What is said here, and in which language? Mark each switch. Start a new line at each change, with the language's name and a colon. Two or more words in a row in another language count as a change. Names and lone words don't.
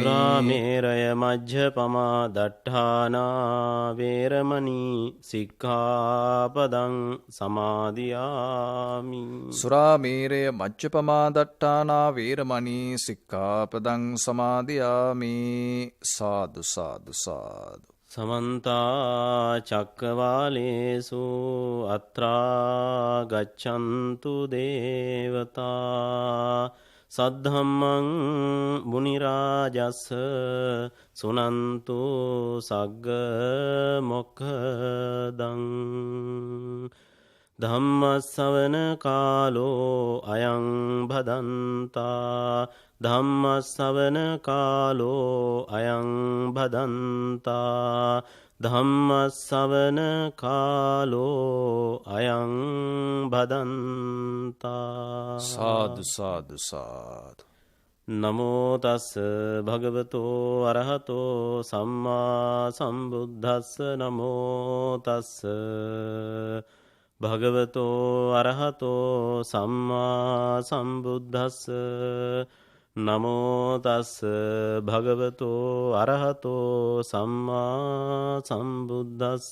Pali: සුරාමේරය මජ්ජපමා දට්ඨානා වේරමණී සික්ඛාපදං සමාදියාමි. සුරාමේරය මජ්ජපමාදට්ඨානා වේරමණී සික්ඛාපදං සමාදියාමි. සාදු සාදු සාදු. සමන්ත චක්කවාලේසු අත්‍රා ගච්ඡන්තු දේවතා සද්ධම්මං මුනි රාජස් සුනන්තු සග්ග මොක්ඛදං. ධම්මස්සවන කාලෝ අයං භදන්තා. ධම්මස්සවන කාලෝ අයං භදන්තා. ධම්මස්සවන කාලෝ අයං භදන්තා. සාදු සාදු සාදු. නමෝ තස් භගවතෝ අරහතෝ සම්මා සම්බුද්දස්ස නමෝ තස් භගවතෝ අරහතෝ සම්මා සම්බුද්දස්ස නමෝ තස් භගවතෝ අරහතෝ සම්මා සම්බුද්දස්ස.